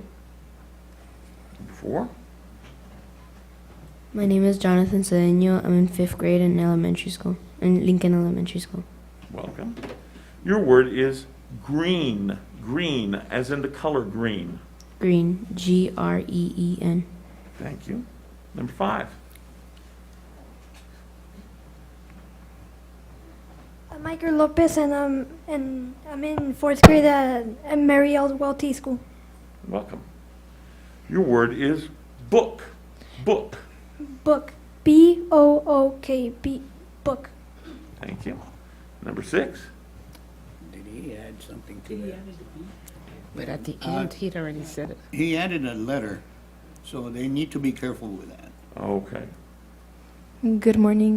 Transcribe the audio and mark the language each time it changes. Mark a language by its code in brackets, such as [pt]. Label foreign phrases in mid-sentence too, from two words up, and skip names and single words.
[en] Number 4. My name is Jonathan Cedeno. I'm in 5th grade in elementary school, in Lincoln Elementary School. Welcome. Your word is green. Green, as in the color green. Green. G-R-E-E-N. Thank you. Number 5. I'm Michael Lopez, and I'm in 4th grade at Mary L. Welty School. Welcome. Your word is book. Book. Book. B-O-O-K. Book. Thank you. Number 6. Did he add something to that? But at the end, he'd already said it. He added a letter, so they need to be careful with that. Okay. Good morning.